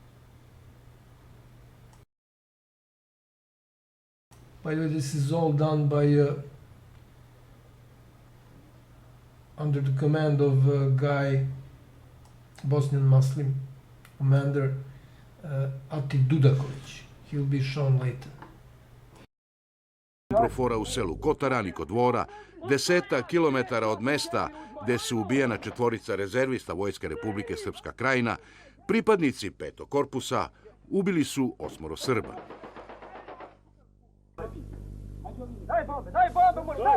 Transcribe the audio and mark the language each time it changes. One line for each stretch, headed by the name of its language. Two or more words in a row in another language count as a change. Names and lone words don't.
English: By the way, this is all done by under the command of a guy, Bosnian Muslim commander, Ati Dudaković. He'll be shown later.
Serbian: Profora u selu Kotarani kod Dvora, 10 kilometara od mesta gde su ubijena 4 rezervista Vojske Republike Srpska Krajina, pripadnici 5. korpusa ubili su 8 Srba. Daj bombe, moj!